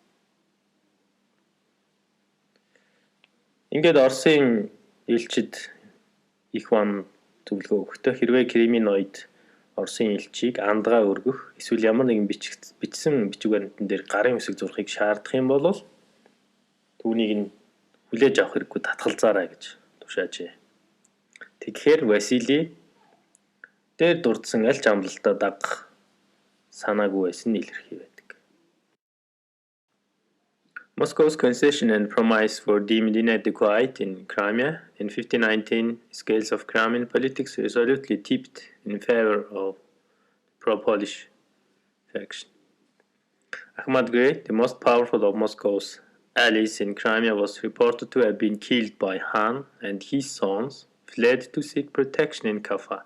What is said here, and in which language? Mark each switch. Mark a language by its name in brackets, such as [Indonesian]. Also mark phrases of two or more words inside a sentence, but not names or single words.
[Mongolian] Ингээд Оросын элчид их бам зөвлөгөө өгөхдөө хэрвээ Кримийн ноёд Оросын элчийг андгаа өргөх эсвэл ямар нэгэн бичсэн бичиг баримтан дээр гарын үсэг зурхыг шаардах юм бол түүнийг нь хүлээж авах хэрэггүй татгалзаарай гэж тушаажээ. Тэгэхээр Василий дээр дурдсан аль ч амлалтаа дагах санаагүй байсан нь илэрхий байдаг. [English] Moscow's concession and promise were deemed inadequate in Crimea. In 1519, scales of Crimean politics resolutely tipped in favor of pro-Polish faction. Ahmad Grey, the most powerful of Moscow's allies in Crimea, was reported to have been killed by Han, and his sons fled to seek protection in Kaffa.